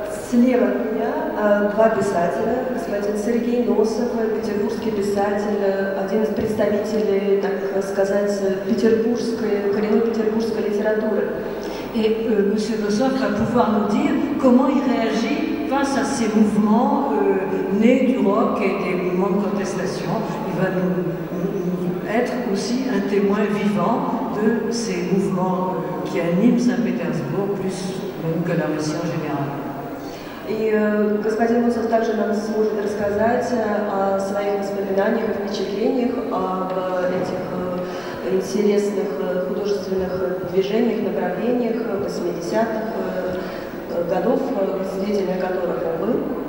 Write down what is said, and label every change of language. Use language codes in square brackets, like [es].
[ru] Слева от меня два писателя, господин Сергей Носов, петербургский писатель, один из представителей, так сказать, коренной петербургской литературы. [fr] Et M. Nosov va pouvoir nous dire comment il réagit face à ces mouvements nés du rock et des mouvements de contestation. Il va nous être aussi un témoin vivant de ces mouvements qui animent Saint-Pétersbourg, plus même que la Russie en général. [ru] И господин Носов также нам сможет рассказать о своих воспоминаниях и впечатлениях об этих интересных художественных движениях, направлениях 80-х годов, свидетелями которых он был.